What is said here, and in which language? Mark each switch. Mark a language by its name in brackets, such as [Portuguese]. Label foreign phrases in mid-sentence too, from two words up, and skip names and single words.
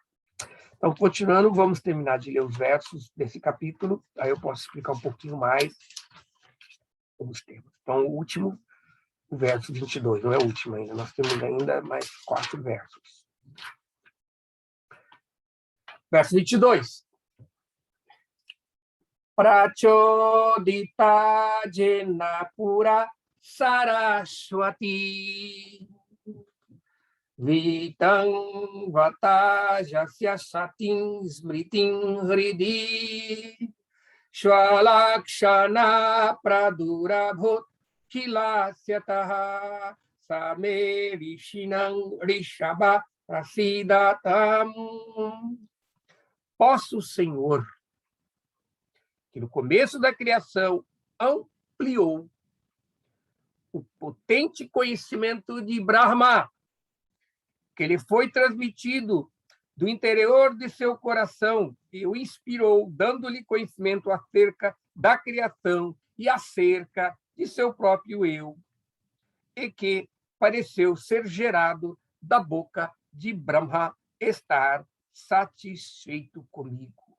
[Portuguese] Então, continuando, vamos terminar de ler os versos desse capítulo, aí eu posso explicar um pouquinho mais sobre os temas. Então, o último, o verso 22, não é o último ainda, nós temos ainda mais 4 versos. Verso 22. [Sanskrit] प्रचोदिता येन पुरा सरस्वती वितन् वताजस्य सतीं स्मृतिं हृदि स्वलक्षणा प्रादुरभूत् किलास्यतः स मे ऋषीणाम् ऋषभः प्रसीदताम्. [Portuguese] Posso, Senhor, que no começo da criação ampliou o potente conhecimento de Brahma, que lhe foi transmitido do interior de seu coração e o inspirou, dando-lhe conhecimento acerca da criação e acerca de seu próprio eu, e que pareceu ser gerado da boca de Brahma, estar satisfeito comigo.